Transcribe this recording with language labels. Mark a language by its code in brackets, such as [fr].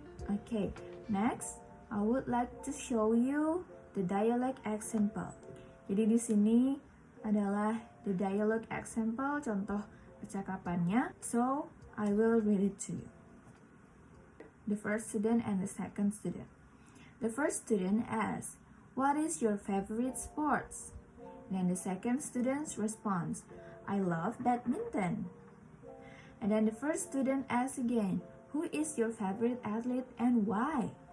[en] Okay, next I would like to show you the dialect example. [id] Jadi di sini adalah [en] the dialogue example, [id] contoh percakapannya. [en] So, I will read it to you. The first student and the second student. The first student asks, "What is your favorite sports?" Then the second student responds, "I love badminton." And then the first student asks again, "Who is your favorite athlete and why?"